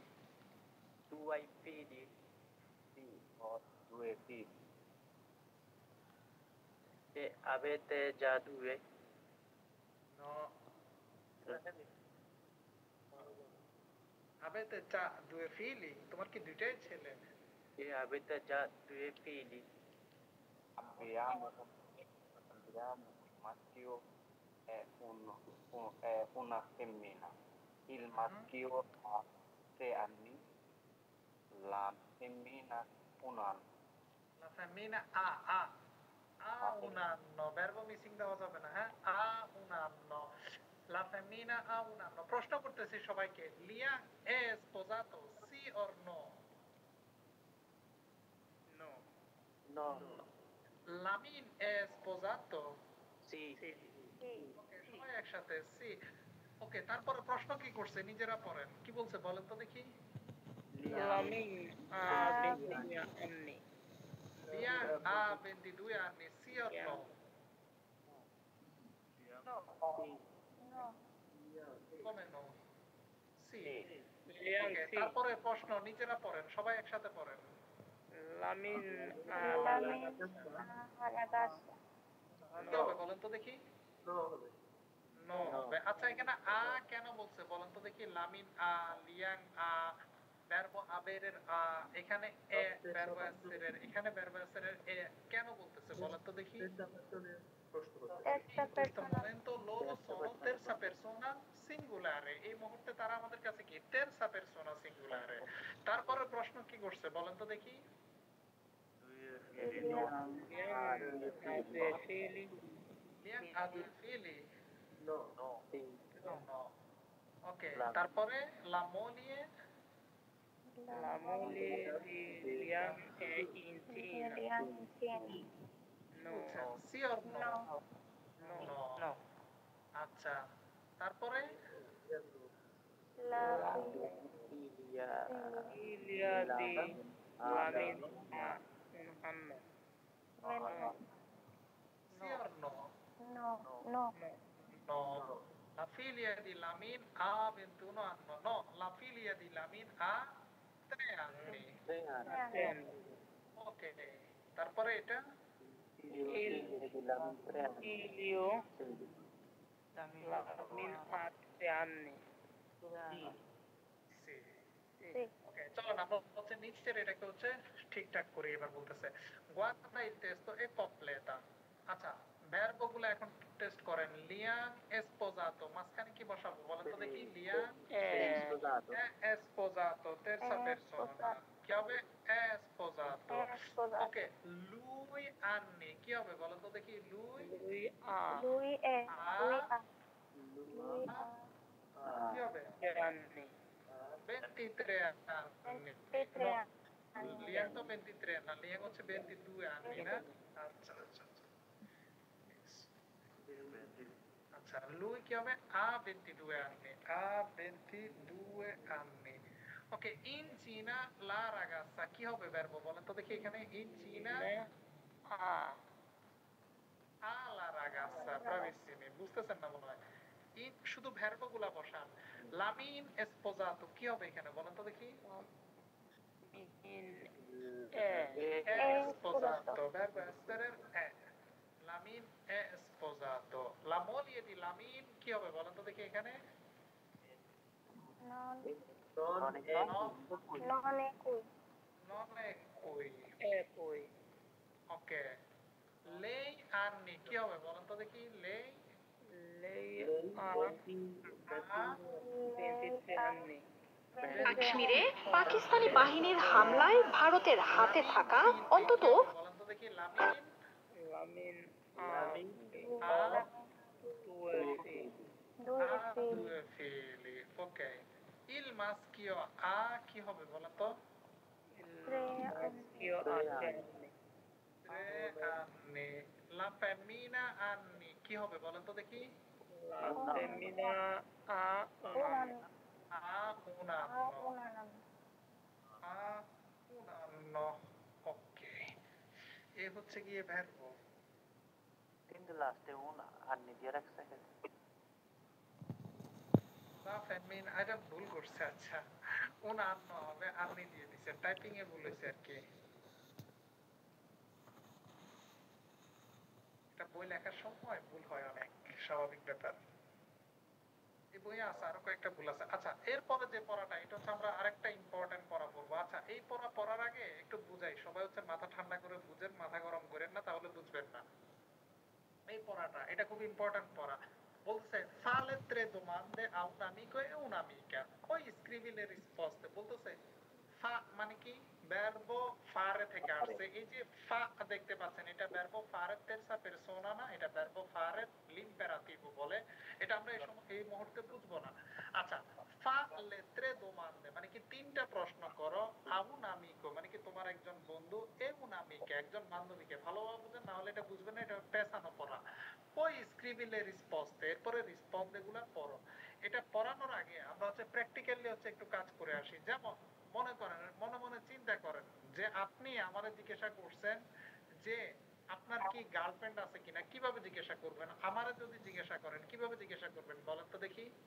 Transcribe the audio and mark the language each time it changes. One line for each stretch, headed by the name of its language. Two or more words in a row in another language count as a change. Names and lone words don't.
Italian: Tu hai figli? Sì, ho 2 figli. E avete già 2? No. Avete già 2 figli?
Bangla: তোমার কি দুইটাই ছেলে?
Italian: E avete già 2 figli? Abbiamo un maschio e una femmina. Il maschio ha 3 anni, la femmina 1 anno. La femmina ha un anno, verbo missing
Bangla: দেওয়া যাবে না, হ্যাঁ?
Italian: Ha un anno. La femmina ha un anno.
Bangla: প্রশ্ন করতেছি সবাইকে,
Italian: Liam è sposato, sì or no? No. No. Lamin è sposato? Sì.
Bangla: ওকে, সবাই একসাথে সি। ওকে, তারপরে প্রশ্ন কি করছে নিজেরা পড়েন, কি বলছে বলেন তো দেখি।
Italian: Lamin ha 22 anni. Liam ha 22 anni, sì o no? Come no? Sì. Liam
Bangla: ওকে,
Italian: sì.
Bangla: তারপরে প্রশ্ন নিজেরা পড়েন, সবাই একসাথে পড়েন।
Italian: Lamin ha ragazza.
Bangla: কি হবে বলেন তো দেখি। নো হবে। আচ্ছা, এখানে আ কেন বলছে বলেন তো দেখি। লামিন আ, লিয়াং আ,
Italian: verbo avere
Bangla: আ, এখানে এ
Italian: verbo essere,
Bangla: এখানে
Italian: verbo essere
Bangla: এ কেন বলতেছে বলেন তো দেখি।
Italian: Terza persona. momento loro sono terza persona singolare,
Bangla: এই মুহূর্তে তারা আমাদের কাছে কি
Italian: terza persona singolare।
Bangla: তারপরে প্রশ্ন কি করছে বলেন তো দেখি। লিয়াং
Italian: ha 2 figli? No. No.
Bangla: ওকে, তারপরে
Italian: la moglie La moglie di Liam è incinta. No. sì or no? No.
Bangla: আচ্ছা, তারপরে
Italian: La Figlia. Figlia di Lamin ha un anno. sì or no? no. No. La figlia di Lamin ha 21 anni. No, la figlia di Lamin ha 3 anni.
Bangla: Ok. তারপরে এটা
Italian: Il figlio Lamin ha 3 anni. sì.
Bangla: Ok, চলো না হচ্ছে নিচের এটাকে হচ্ছে ঠিকঠাক করে এবার বলতেছে
Italian: guarda il testo e completa।
Bangla: আচ্ছা, ভার্ব গুলো এখন টেস্ট করেন। লিয়াং sposato, মাঝখানে কি বসাবো বলেন তো দেখি।
Italian: লিয়াং è sposato, terza persona,
Bangla: কি হবে?
Italian: è sposato। ওকে, lui anni,
Bangla: কি হবে বলেন তো দেখি। lui
Italian: Lui è.
Bangla: কি হবে?
Italian: anni. 23 anni। 23 anni.
Bangla: Liang তো 23 না, লিয়াং হচ্ছে
Italian: 22 anni
Bangla: না। আচ্ছা আচ্ছা আচ্ছা, lui কি হবে?
Italian: ha 22 anni, ha 22 anni। ওকে, in Cina la ragazza,
Bangla: কি হবে ভার্ব বলেন তো দেখি এখানে।
Italian: in Cina ha la ragazza, bravissimi,
Bangla: বুঝতেছেন না মনে হয়। in শুধু ভার্ব গুলা বসান। লামিন sposato, কি হবে এখানে বলেন তো দেখি।
Italian: è sposato, verbo essere è। Lamin è sposato। La moglie di Lamin
Bangla: কি হবে বলেন তো দেখি এখানে।
Italian: Non è qui. Non è qui। E poi ওকে, lei anni,
Bangla: কি হবে বলেন তো দেখি। lei
Italian: ha 23 anni.
Bangla: কাশ্মীরে পাকিস্তানি বাহিনীর হামলায় ভারতের হাতে থাকা অন্তত বলেন তো দেখি। লামিন
Italian: Lamin ha 2 figli।
Bangla: ok,
Italian: il maschio ha
Bangla: কি হবে বলেন তো।
Italian: maschio ha 3 anni. 3 anni। la femmina anni,
Bangla: কি হবে বলেন তো দেখি।
Italian: La femmina ha un anno. ha un anno।
Bangla: ওকে, এ হচ্ছে গিয়ে ভার্ব।
Italian: Quindi laste una anni di Rex.
Bangla: না ফেমিন এটা ভুল করছে। আচ্ছা উন আন্ন হবে আপনি দিয়ে দিছেন, টাইপিং এ ভুল হয়েছে আর কি। এটা বই লেখার সময় ভুল হয় অনেক, স্বাভাবিক ব্যাপার। এই বইয়ে আছে আরো কয়েকটা ভুল আছে। আচ্ছা এরপরে যে পড়াটা, এটা হচ্ছে আমরা আরেকটা ইম্পর্টেন্ট পড়া পড়বো। আচ্ছা এই পড়া পড়ার আগে একটু বুঝাই, সবাই হচ্ছে মাথা ঠান্ডা করে বুঝেন, মাথা গরম করেন না, তাহলে বুঝবেন না। এই পড়াটা এটা খুব ইম্পর্টেন্ট পড়া। বলছে
Italian: fa le tre domande a un amico e un'amica, poi scrivi le risposte।
Bangla: বলতেছে fa মানে কি,
Italian: verbo fare
Bangla: থেকে আসছে। এই যে fa দেখতে পাচ্ছেন, এটা
Italian: verbo fare terza persona
Bangla: না, এটা
Italian: verbo fare l'imperativo
Bangla: বলে। এটা আমরা এই মুহূর্তে বুঝবো না। আচ্ছা
Italian: fa le tre domande
Bangla: মানে কি তিনটা প্রশ্ন করো,
Italian: a un amico
Bangla: মানে কি তোমার একজন বন্ধু,
Italian: e un'amica
Bangla: একজন বান্ধবীকে। ভালোভাবে বুঝেন, না হলে এটা বুঝবেন না, এটা পেছানো পড়া।
Italian: ওই scrivi le risposte,
Bangla: এরপরে রেসপন্সে গুলা পড়ো। এটা পড়ানোর আগে আমরা হচ্ছে প্র্যাকটিক্যালি হচ্ছে একটু কাজ করে আসি। যেমন মনে করেন, মনে মনে চিন্তা করেন যে আপনি আমারে জিজ্ঞাসা করছেন যে আপনার কি গার্লফ্রেন্ড আছে কিনা। কিভাবে জিজ্ঞাসা করবেন? আমারে যদি জিজ্ঞাসা করেন কিভাবে জিজ্ঞাসা করবেন বলেন তো দেখি?